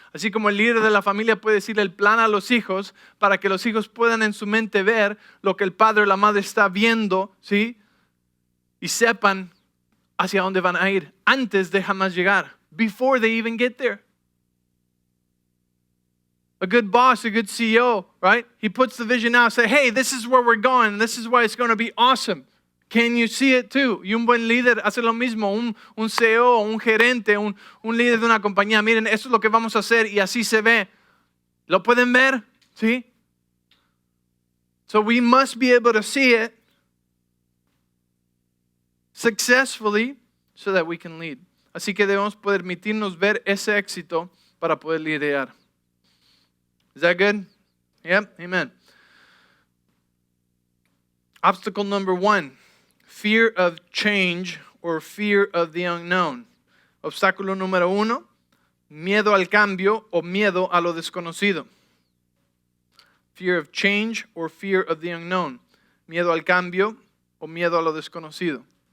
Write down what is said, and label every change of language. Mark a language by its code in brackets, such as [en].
[es] Así como el líder de la familia puede decirle el plan a los hijos para que los hijos puedan en su mente ver lo que el padre o la madre está viendo, ¿sí? Y sepan hacia dónde van a ir antes de jamás llegar. [en] Before they even get there. A good boss, a good CEO, right? He puts the vision out, say, hey, this is where we're going. This is why it's going to be awesome. Can you see it too? [es] Y un buen líder hace lo mismo. Un CEO, un gerente, un líder de una compañía. Miren, eso es lo que vamos a hacer y así se ve. ¿Lo pueden ver? ¿Sí? [en] So we must be able to see it successfully so that we can lead. [es] Así que debemos permitirnos ver ese éxito para poder liderar. [en] Is that good? Yep, amen. Obstacle number 1, fear of change or fear of the unknown. [es] Obstáculo número 1, miedo al cambio o miedo a lo desconocido. [en] Fear of change or fear of the unknown. [es] Miedo al cambio o miedo a lo desconocido.